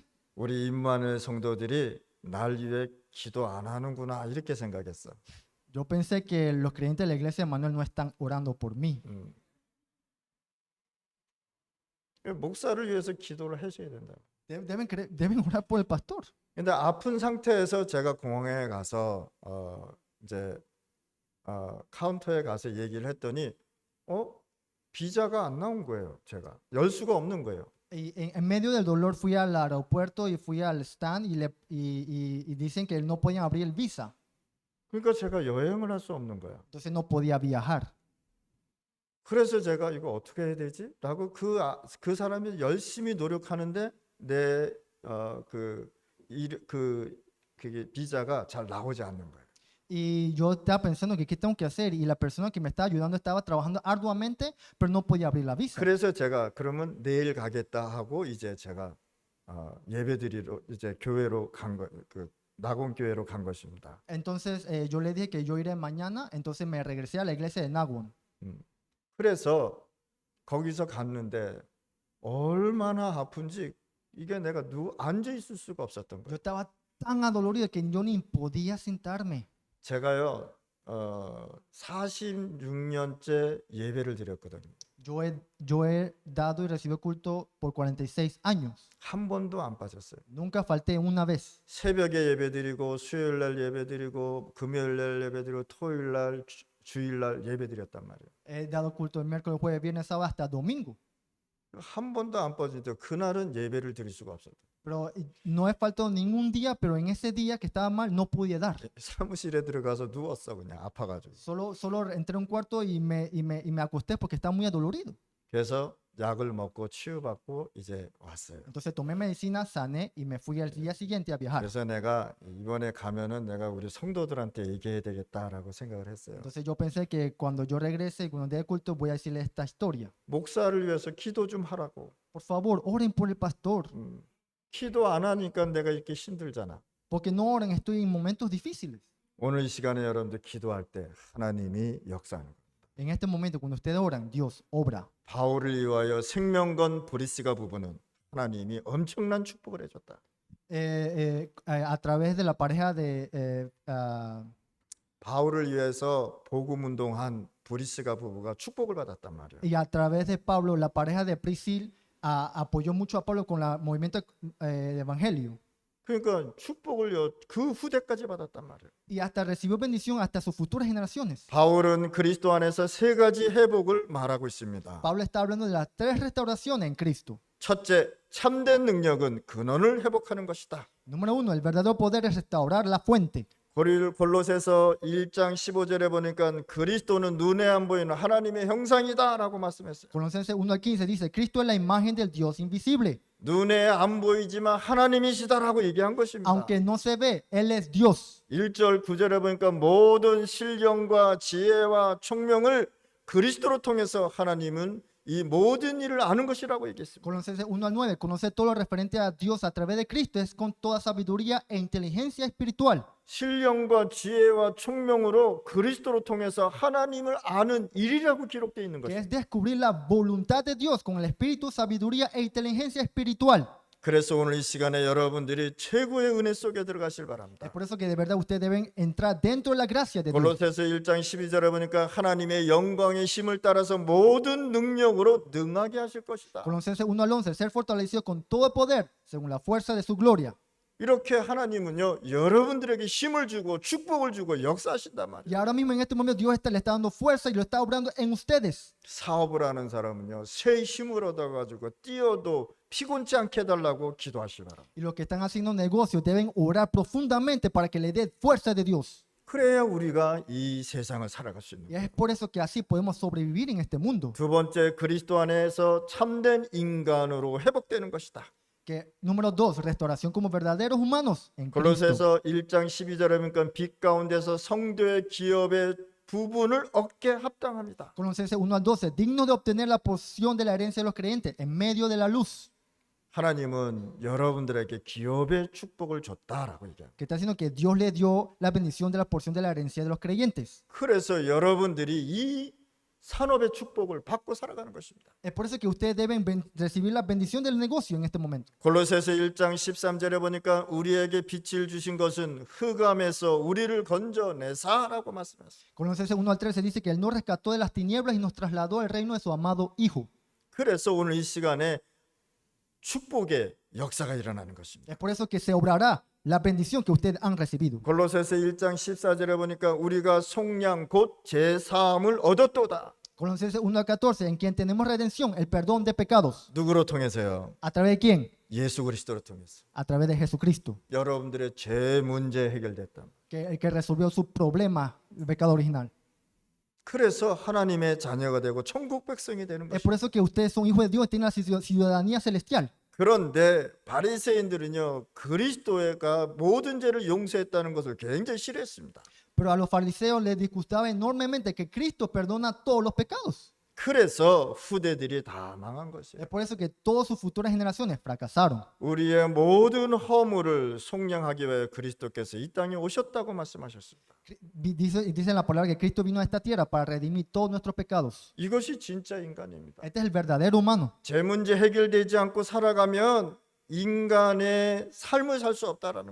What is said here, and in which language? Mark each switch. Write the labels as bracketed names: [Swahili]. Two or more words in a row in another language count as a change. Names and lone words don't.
[Korean] 우리 임마누엘 성도들이 날 위해 기도 안 하는구나 이렇게 생각했어. [Spanish] Yo pensé que los creyentes de la iglesia de Manuel no están orando por mí. [Korean] 목사를 위해서 기도를 해줘야 된다. [Spanish] Deben orar por el pastor. [Korean] 근데 아픈 상태에서 제가 공항에 가서 이제 카운터에 가서 얘기를 했더니 비자가 안 나온 거예요. 제가 열 수가 없는 거예요. [Spanish] Y en medio del dolor fui al aeropuerto y fui al stand y dicen que no podían abrir el visa. [Korean] 그러니까 제가 여행을 할 수 없는 거예요. [Spanish] Entonces no podía viajar. [Korean] 그래서 제가 이거 어떻게 해야 되지? 라고 그 사람이 열심히 노력하는데 그게 비자가 잘 나오지 않는 거예요. [Spanish] Y yo estaba pensando que qué tengo que hacer y la persona que me estaba ayudando estaba trabajando arduamente, pero no podía abrir la visa. [Korean] 그래서 제가 그러면 내일 가겠다 하고 이제 제가 예배드리러 이제 교회로 낙원 교회로 간 것입니다. [Spanish] Entonces yo le dije que yo iré mañana, entonces me regresé a la iglesia de Nagwon. [Korean] 그래서 거기서 갔는데 얼마나 아픈지 이게 내가 앉아 있을 수가 없었던 [Spanish] Yo [Korean] 거예요. [Spanish] estaba tan adolorido que yo ni podía sentarme. [Korean] 제가요 46년째 예배를 드렸거든요. [Spanish] Yo he dado y recibido culto por 46 años. [Korean] 한 번도 안 빠졌어요. [Spanish] Nunca falté una vez. [Korean] 새벽에 예배드리고 수요일 날 예배드리고 금요일 날 예배드리고 토요일 날 주일 날 예배드렸단 말이에요. [Spanish] He dado culto el miércoles, jueves, viernes, sábado hasta domingo. [Korean] 한 번도 안 빠지는데 그날은 예배를 드릴 수가 없었다. [Spanish] Pero no he faltado ningún día, pero en ese día que estaba mal no podía dar. [Korean] 사무실에 들어가서 누웠어 그냥 아파가지고. [Spanish] Solo entré a un cuarto y me acosté porque estaba muy adolorido. [Korean] 그래서 약을 먹고 치유받고 이제 왔어요. [Spanish] Entonces tomé medicina, sané y me fui al día siguiente a viajar. [Korean] 그래서 내가 이번에 가면은 내가 우리 성도들한테 얘기해야 되겠다라고 생각을 했어요. [Spanish] Entonces yo pensé que cuando yo regrese y cuando dé culto voy a decirle esta historia. [Korean] 목사를 위해서 기도 좀 하라고. [Spanish] Por favor, oren por el pastor. [Korean] 기도 안 하니까 내가 이렇게 힘들잖아. [Spanish] Porque no oren, estoy en momentos difíciles. [Korean] 오늘 이 시간에 여러분들 기도할 때 하나님이 역사하는 거예요. [Spanish] En este momento, cuando ustedes oran, Dios obra. [Korean] 바울을 위하여 생명건 브리스가 부부는 하나님이 엄청난 축복을 해줬다. [Spanish] A través de la pareja de [Korean] 바울을 위해서 복음 운동한 브리스가 부부가 축복을 받았단 말이에요. [Spanish] y a través de Pablo, la pareja de Priscil apoyó mucho a Pablo con el movimiento de evangelio. [Korean] 그러니까 축복을 그 후대까지 받았단 말이에요. [Spanish] Y hasta recibió bendición hasta sus futuras generaciones. [Korean] 바울은 그리스도 안에서 세 가지 회복을 말하고 있습니다. [Spanish] Pablo está hablando de las 3 restauraciones en Cristo. [Korean] 첫째, 참된 능력은 근원을 회복하는 것이다. [Spanish] Número 1, el verdadero poder es restaurar la fuente. [Korean] 골로새서 1장 15절에 보니까 그리스도는 눈에 안 보이는 하나님의 형상이다라고 말씀했어요. [Spanish] Colosenses 1 al 15 dice, Cristo es la imagen del Dios invisible. [Korean] 눈에 안 보이지만 하나님이시다라고 얘기한 것입니다. [Spanish] Aunque no se ve, Él es Dios. [Korean] 1절 9절에 보니까 모든 신령과 지혜와 총명을 그리스도로 통해서 하나님은 이 모든 일을 아는 것이라고 얘기했습니다. [Spanish] Colosenses 1 al 9, conocer todo lo referente a Dios a través de Cristo es con toda sabiduría e inteligencia espiritual. [Korean] 신령과 지혜와 총명으로 그리스도로 통해서 하나님을 아는 일이라고 기록되어 있는 [Spanish] Que [Korean] 것입니다. [Spanish] es descubrir la voluntad de Dios con el espíritu, sabiduría e inteligencia espiritual. [Korean] 그래서 오늘 이 시간에 여러분들이 최고의 은혜 속에 들어가실 [Spanish] Es [Korean] 바랍니다. [Spanish] por eso que de verdad ustedes deben entrar dentro de la gracia de Dios. [Korean] 골로새서 1장 12절에 보니까 하나님의 영광의 힘을 따라서 모든 능력으로 능하게 하실 것이다. [Spanish] Colosenses 1 al 11, ser fortalecido con todo el poder según la fuerza de su gloria. [Korean] 이렇게 하나님은요 여러분들에게 힘을 주고 축복을 주고 역사하신단 말이에요. [Spanish] Y ahora mismo en este momento Dios le está dando fuerza y lo está obrando en ustedes. [Korean] 사업을 하는 사람은요 새 힘을 얻어가지고 뛰어도 피곤치 않게 해달라고 기도하시 바랍니다. [Spanish] Y los que están haciendo negocios deben orar profundamente para que le dé fuerza de Dios. [Korean] 그래야 우리가 이 세상을 살아갈 수 있는 [Spanish] Y [Korean] 거예요. [Spanish] es por eso que así podemos sobrevivir en este mundo. [Korean] 두 번째, 그리스도 안에서 참된 인간으로 회복되는 것이다. [Spanish] Que, número 2, restauración como verdaderos humanos en Cristo. [Korean] 골로새서 1장 12절에 보니까 빛 가운데서 성도의 기업의 부분을 얻게 합당합니다. [Spanish] Colosenses 1 al 12, digno de obtener la porción de la herencia de los creyentes en medio de la luz. [Korean] 하나님은 여러분들에게 기업의 축복을 줬다라고 얘기합니다. [Spanish] Que está diciendo que Dios le dio la bendición de la porción de la herencia de los creyentes. [Korean] 그래서 여러분들이 이 산업의 축복을 받고 살아가는 것입니다. [Spanish] Es por eso que ustedes deben recibir la bendición del negocio en este momento. [Korean] 골로새서 1장 13절에 보니까 우리에게 빛을 주신 것은 흑암에서 우리를 건져내사라고 말씀하셨어요. [Spanish] Colosenses 1 al 13 dice que Él nos rescató de las tinieblas y nos trasladó al reino de su amado Hijo. [Korean] 그래서 오늘 이 시간에 축복의 역사가 일어나는 것입니다. [Spanish] Es por eso que se obrará la bendición que ustedes han recibido. [Korean] 골로새서 1장 14절에 보니까 우리가 속량 곧 제사함을 얻었도다. [Spanish] Colosenses 1 al 14, en quien tenemos redención, el perdón de pecados. [Korean] 누구로 통해서요? [Spanish] ¿A través de quién? [Korean] 예수 그리스도로 통해서. [Spanish] A través de Jesucristo, [Korean] 여러분들의 죄 문제 해결됐다. [Spanish] que el que resolvió su problema, el pecado original. [Korean] 그래서 하나님의 자녀가 되고 천국 백성이 되는 [Spanish] Es [Korean] 것입니다. [Spanish] por eso que ustedes son hijos de Dios y tienen la ciudadanía celestial. [Korean] 그런데 바리새인들은요 그리스도가 모든 죄를 용서했다는 것을 굉장히 싫어했습니다. [Spanish] Pero a los fariseos les disgustaba enormemente que Cristo perdona todos los pecados. [Korean] 그래서 후대들이 다 망한 것이에요. [Spanish] Es por eso que todas sus futuras generaciones fracasaron. [Korean] 우리의 모든 허물을 속량하기 위해 그리스도께서 이 땅에 오셨다고 말씀하셨습니다. [Spanish] Dice en la palabra que Cristo vino a esta tierra para redimir todos nuestros pecados. [Korean] 이것이 진짜 인간입니다. [Spanish] Este es el verdadero humano. [Korean] 죄 문제 해결되지 않고 살아가면 인간의 삶을 살 수 없다라는